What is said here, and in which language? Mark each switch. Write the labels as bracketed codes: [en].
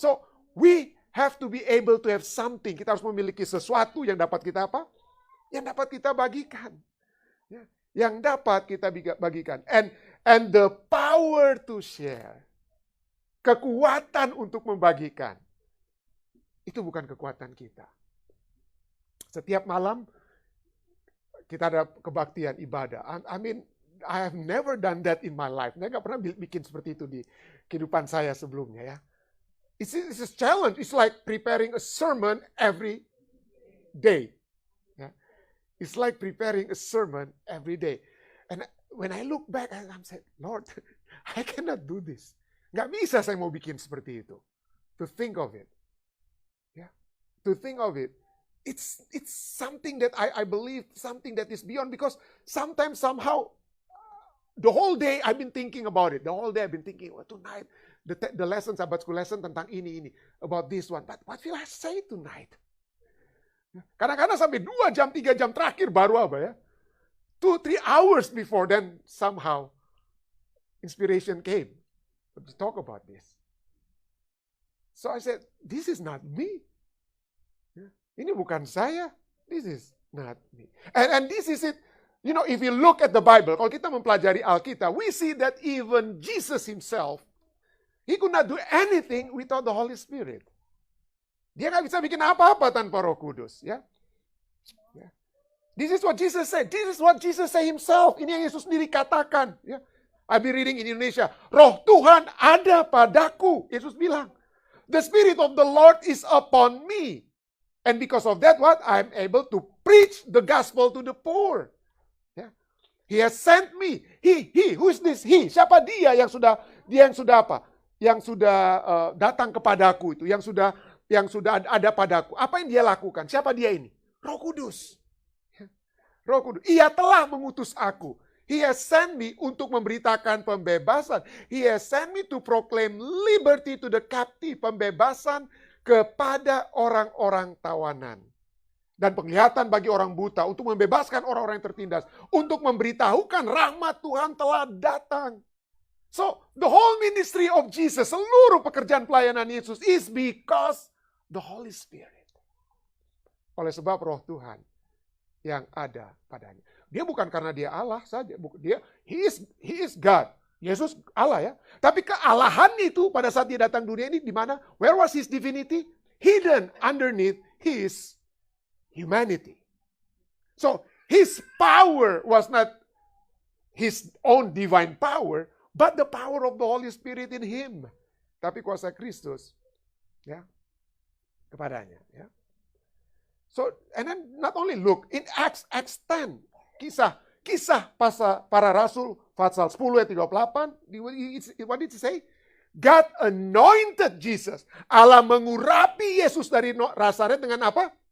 [en] So we have to be able to have something. [id] Kita harus memiliki sesuatu yang dapat kita apa? Yang dapat kita bagikan. Ya. Yang dapat kita bagikan. [en] And the power to share. [id] Kekuatan untuk membagikan. Itu bukan kekuatan kita. Setiap malam kita ada kebaktian ibadah. [en] I mean, I have never done that in my life. [id] Saya nggak pernah bikin seperti itu di kehidupan saya sebelumnya ya. [en] It's a challenge. It's like preparing a sermon every day. Yeah. It's like preparing a sermon every day. And when I look back, I'm saying, Lord, I cannot do this. [id] Nggak bisa saya mau bikin seperti itu. [en] To think of it. Yeah. To think of it. It's something that I believe, something that is beyond, because sometimes, somehow, the whole day I've been thinking about it. The whole day I've been thinking, well, tonight, the lesson, Sabbath school lesson [id] tentang ini, [en] about this one. But what will I say tonight? [id] Kadang-kadang sampai 2 jam, 3 jam terakhir baru apa ya? [en] 2-3 hours before, then somehow, inspiration came to talk about this. So I said, this is not me. [id] Ini bukan saya. [en] This is not me. And this is it. You know, if you look at the Bible, [id] kalau kita mempelajari Alkitab, [en] we see that even Jesus himself, He could not do anything without the Holy Spirit. [id] Dia nggak bisa bikin apa-apa tanpa Roh Kudus, ya. [en] This is what Jesus said. This is what Jesus said himself. [id] Ini yang Yesus sendiri katakan. Ya. [en] I'll be reading in Indonesia. [id] Roh Tuhan ada padaku. Yesus bilang, [en] the Spirit of the Lord is upon me. And because of that, what? I'm able to preach the gospel to the poor. Ya. He has sent me. He, who is this? He. [id] Siapa dia yang sudah apa? Yang sudah datang kepadaku itu. Yang sudah ada padaku. Apa yang dia lakukan? Siapa dia ini? Roh Kudus. Roh Kudus. Ia telah mengutus aku. [en] He has sent me [id] untuk memberitakan pembebasan. [en] He has sent me to proclaim liberty to the captive. [id] Pembebasan kepada orang-orang tawanan. Dan penglihatan bagi orang buta. Untuk membebaskan orang-orang yang tertindas. Untuk memberitahukan rahmat Tuhan telah datang. [en] So, the whole ministry of Jesus, [id] seluruh pekerjaan pelayanan Yesus [en] is because the Holy Spirit. [id] Oleh sebab Roh Tuhan yang ada padanya. Dia bukan karena dia Allah saja. [en] He is God. [id] Yesus Allah ya. Tapi kealahan itu pada saat dia datang dunia ini di mana? [en] Where was his divinity? Hidden underneath his humanity. So, his power was not his own divine power, but the power of the Holy Spirit in him. [id] Tapi kuasa Kristus ya kepadanya ya. [en] So, and then not only look, in Acts 10, [id] kisah para rasul, pasal 10 ayat 38, [en] what did he say? God anointed Jesus. [id] Allah mengurapi Yesus dari Nazaret dengan apa?